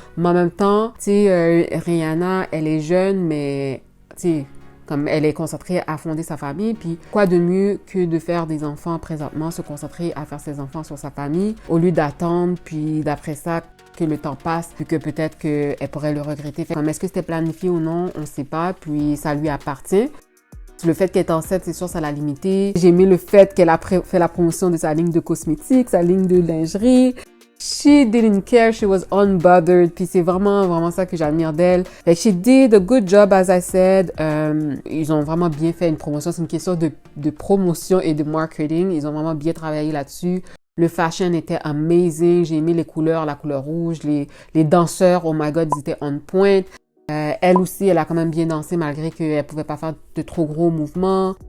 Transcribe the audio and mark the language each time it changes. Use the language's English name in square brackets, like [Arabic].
[French] Mais en même temps, tu sais, Rihanna, elle est jeune, mais tu sais, comme elle est concentrée à fonder sa famille, puis quoi de mieux que de faire des enfants présentement, se concentrer à faire ses enfants sur sa famille, au lieu d'attendre, puis d'après ça, que le temps passe, puis que peut-être qu'elle pourrait le regretter. Comme est-ce que c'était planifié ou non, on ne sait pas, puis ça lui appartient. Le fait qu'elle est enceinte, c'est sûr, ça l'a limitée. J'ai aimé le fait qu'elle a fait la promotion de sa ligne de cosmétiques, sa ligne de lingerie. [English] She didn't care, she was unbothered. [French] Puis c'est vraiment ça que j'admire d'elle. [English] She did a good job, as I said. [French] Ils ont vraiment bien fait une promotion. C'est une question de promotion et de marketing. Ils ont vraiment bien travaillé là-dessus. Le fashion était amazing. J'ai aimé les couleurs, la couleur rouge, les danseurs, [English] oh my god, [French] ils étaient [English] on point. [French] Elle aussi, elle a quand même bien dansé malgré qu'elle pouvait pas faire de trop gros mouvements.